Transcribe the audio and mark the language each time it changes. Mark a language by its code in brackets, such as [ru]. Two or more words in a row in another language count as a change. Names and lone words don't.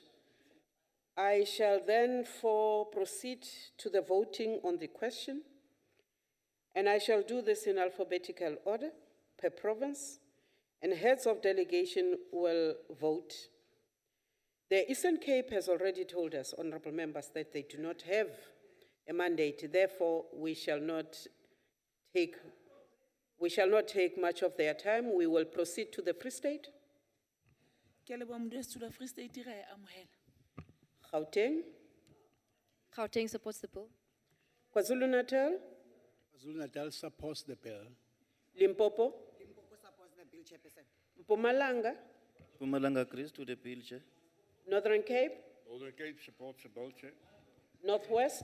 [en] I shall then proceed to the voting on the question, and I shall do this in alphabetical order per province, and heads of delegation will vote. The Eastern Cape has already told us, honorable members, that they do not have a mandate. Therefore, we shall not take much of their time. We will proceed to the Free State. [st] Ke a leboha modulasetulo wa Free State, re a e amohela. [en] Gauteng, Gauteng supports the bill. KwaZulu-Natal, KwaZulu-Natal supports the bill. Limpopo, Limpopo supports the bill, Chairperson. Mpumalanga, Mpumalanga agrees to the bill, Chair. Northern Cape, Northern Cape supports the bill, Chair. Northwest,